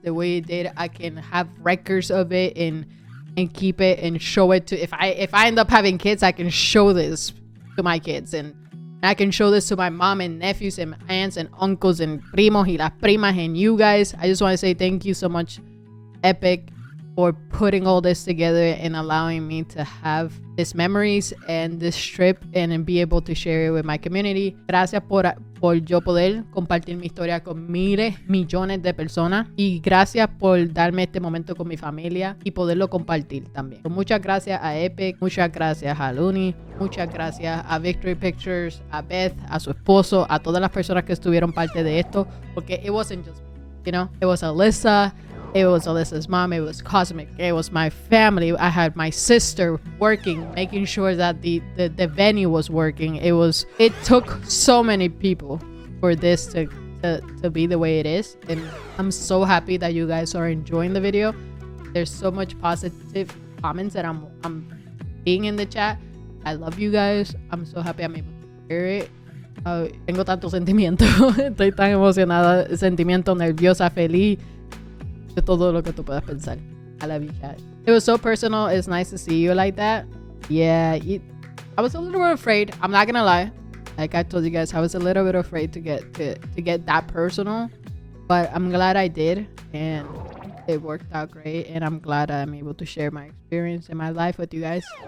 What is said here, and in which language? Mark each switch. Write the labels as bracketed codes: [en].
[en] The way it did, I can have records of it and keep it and show it to, if I end up having kids, I can show this to my kids, and I can show this to my mom and nephews and aunts and uncles and [es] primos y las primas [en] and you guys. I just want to say thank you so much, Epic, for putting all this together and allowing me to have these memories and this trip and be able to share it with my community. [es] Gracias por yo poder compartir mi historia con miles, millones de personas, y gracias por darme este momento con mi familia y poderlo compartir también. So, muchas gracias a Epic, muchas gracias a Luni, muchas gracias a Victory Pictures, a Beth, a su esposo, a todas las personas que estuvieron parte de esto, porque [en] it wasn't just me, you know, it was Alyssa, it was Alyssa's mom, it was Cosmic, it was my family. I had my sister working, making sure that the venue was working. It took so many people for this to be the way it is. And I'm so happy that you guys are enjoying the video. There's so much positive comments that I'm seeing in the chat. I love you guys. I'm so happy I'm able to hear it. [es] Tengo tanto sentimiento. Estoy tan emocionada, sentimiento, nerviosa, feliz, de todo lo que tú puedas pensar. [en] I love you, chat. It was so personal. It's nice to see you like that. Yeah, I was a little bit afraid. I'm not gonna lie. Like I told you guys, I was a little bit afraid to get that personal, but I'm glad I did, and it worked out great. And I'm glad I'm able to share my experience in my life with you guys.